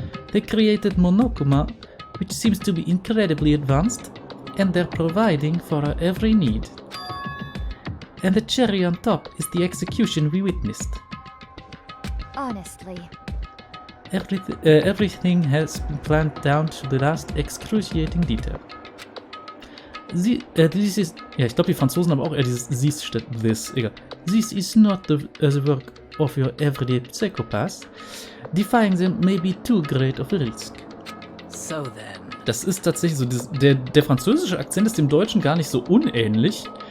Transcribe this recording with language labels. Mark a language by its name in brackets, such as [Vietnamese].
[English] They created Monokuma, which seems to be incredibly advanced, and they're providing for our every need. And the cherry on top is the execution we witnessed. Honestly. Everything has been planned down to the last excruciating detail. This is... [German] Ja, ich glaube, die Franzosen haben auch eher dieses this statt this. Egal. [English] This is not the work of your everyday psychopath. Defying them may be too great of a risk. So then. [German] Das ist tatsächlich so, der französische Akzent ist dem Deutschen gar nicht so unähnlich.